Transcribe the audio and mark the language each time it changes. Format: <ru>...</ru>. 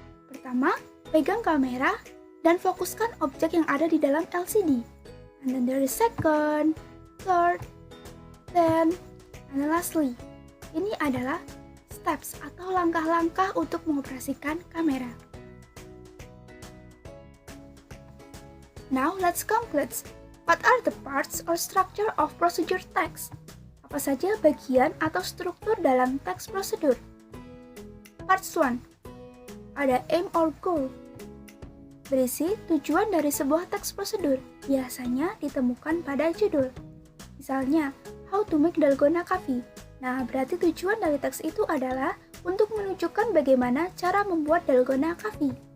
<id>Pertama, pegang kamera dan fokuskan objek yang ada di dalam LCD.</id> <en>And then there is second, third, then And lastly,</en> <id>ini adalah steps atau langkah-langkah untuk mengoperasikan kamera.</id> <en>Now let's conclude. What are the parts or structure of procedure text?</en> <id>Apa saja bagian atau struktur dalam teks prosedur? Parts 1. Ada aim or goal. Berisi tujuan dari sebuah teks prosedur, biasanya ditemukan pada judul. Misalnya,</id> <en>how to make dalgona coffee.</en> <id>Nah, berarti tujuan dari teks itu adalah untuk menunjukkan bagaimana cara membuat dalgona coffee.</id>